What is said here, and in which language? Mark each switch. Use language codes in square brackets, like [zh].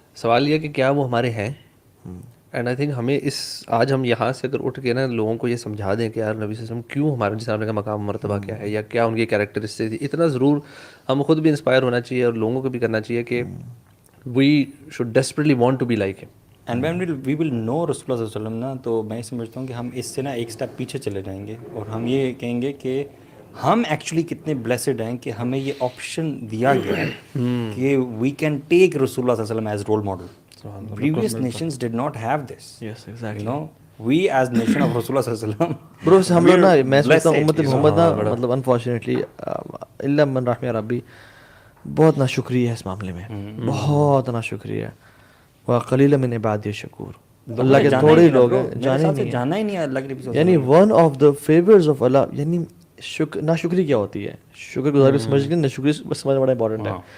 [ur] سوال یہ کہ کیا وہ ہمارے ہیں. [en] and I think [ur] ہمیں آج ہم یہاں سے اگر اٹھ کے نا لوگوں کو یہ سمجھا دیں کہ یار نبی صلی اللہ علیہ وسلم کیوں ہمارے جس کا مقام مرتبہ کیا ہے یا کیا ان کی کیریکٹرسٹکس تھی, اتنا ضرور ہم خود بھی انسپائر ہونا چاہیے اور لوگوں کو بھی کرنا چاہیے کہ [en] We should desperately want to be like him. And when we will know [ur] رسول اللہ صلی اللہ علیہ وسلم نا, تو میں سمجھتا ہوں کہ ہم اس سے نا ایک اسٹیپ پیچھے چلے جائیں گے اور ہم یہ کہیں گے کہ ہم ایکچولی کتنے بلیسڈ ہیں کہ ہمیں یہ آپشن دیا گیا ہے کہ [en] we can take [ur] رسول اللہ صلی اللہ علیہ وسلم [en] As role model. Previous nations did not have this. Yes, exactly. You know, we as nation of Rasulullah صلی اللہ علیہ وسلم. [ur] برو ہم لوگ نا میں سمجھتا ہوں امت محمد نا مطلب انفارچونیٹلی الا من رحم ربی بہت ناشکری ہے اس معاملے میں, بہت ناشکری ہے. [ar] وقلیل من عبادی الشکور, [ur] اللہ کے تھوڑے لوگ ہیں جانا ہی نہیں ہے اللہ کے نبی. یعنی [en] one of the favours of [ur] اللہ, یعنی ناشکری کیا ہوتی ہے, شکر گزاری سمجھ کے ناشکری سمجھنا بڑا امپورٹنٹ ہے.